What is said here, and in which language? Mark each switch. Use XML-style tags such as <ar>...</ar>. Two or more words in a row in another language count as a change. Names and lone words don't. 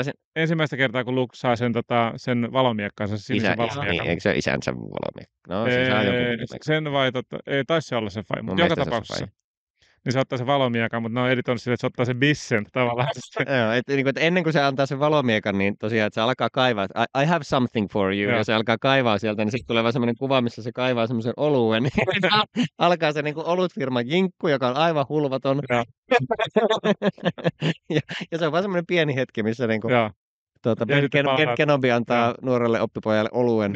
<fi>ensimmäistä kertaa, kun Luke saa sen valomiekkaansa, sinisen valomiekan. Niin, eikö se ole isänsä valomiekka? No, se saa jokin. Sen vai ei taisi se olla se vai, mutta joka tapauksessa. Niin se ottaa se valomiekan, mutta ne on editoinut sille, että se ottaa sen bissen tavallaan. Joo, että ennen kuin se antaa sen valomiekan, niin tosiaan, että se alkaa kaivaa, että</fi> <en>I have something for you,</en> <fi>ja se alkaa kaivaa sieltä, niin sitten tulee vaan semmoinen kuva, missä se kaivaa semmoisen oluen, niin alkaa se niinku olutfirman jinkku, joka on aivan hulvaton. ja se on vaan semmoinen pieni hetki, missä niinku, Kenobi antaa nuorelle oppipojalle oluen.</fi>